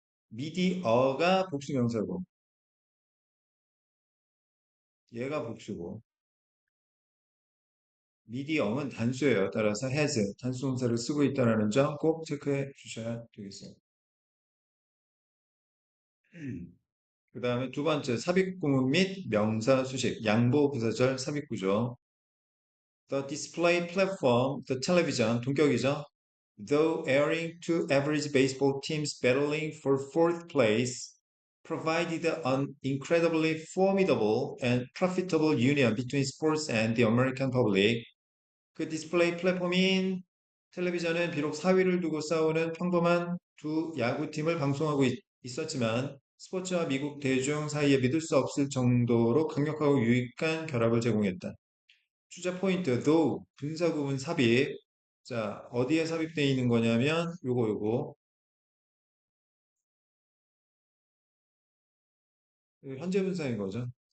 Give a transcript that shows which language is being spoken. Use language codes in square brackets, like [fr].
[ko] 미디어가 복수명사고 얘가 복수고 미디엄은 단수예요. 따라서 has 단수동사를 쓰고 있다는 점 꼭 체크해 주셔야 되겠어요. 그 다음에 두 번째 삽입구문 및 명사 수식 양보 부사절 삽입구조. [en] The display platform, the television [ko] 동격이죠. [en] Though airing two average baseball teams battling for fourth place, provided an incredibly formidable and profitable union between sports and the American public. [ko] 그 디스플레이 플랫폼인 텔레비전은 비록 4위를 두고 싸우는 평범한 두 야구팀을 방송하고 있었지만 스포츠와 미국 대중 사이에 믿을 수 없을 정도로 강력하고 유익한 결합을 제공했다. 주자 포인트, though, 분사구문 삽입. 자, 어디에 삽입되어 있는 거냐면 요거 현재 분사인 거죠.